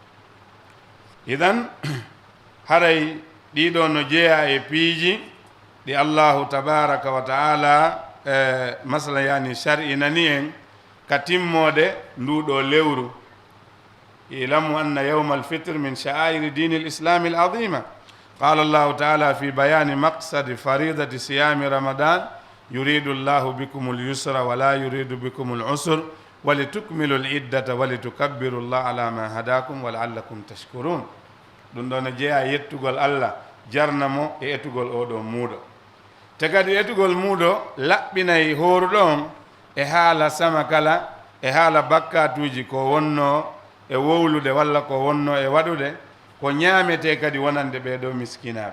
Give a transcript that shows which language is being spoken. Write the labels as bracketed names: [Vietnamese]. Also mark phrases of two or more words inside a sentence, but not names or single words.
[Fula] idan haray ɗiɗo no jeeya e piiji ɗi [Arabic] الله تبارك وتعالى [Fula] masala yani shar'inani en ka timmode nduɗo lewru. [Arabic] اعلموا أن يوم الفطر من شعائر الدين الإسلامي اللازمة قال الله تعالى في بيان مقصد فريضة صيام رمضان يريد الله بكم اليسر ولا يريد بكم العسر ولتكملوا العدة ولتكبروا الله على ما هداكم ولعلكم تشكرون. [Fula] ɗum ɗo no jeeya yettugol allah jarnamo e ettugol oɗo muuɗo. te kadi ettugol muuɗo laɓɓinayi horuɗon e haala sama kala e haala bakkatuji ko wonno e wowlude walla ko wonno e waɗude ko ñaamete kadi wonande ɓeɗo miskinaɓe.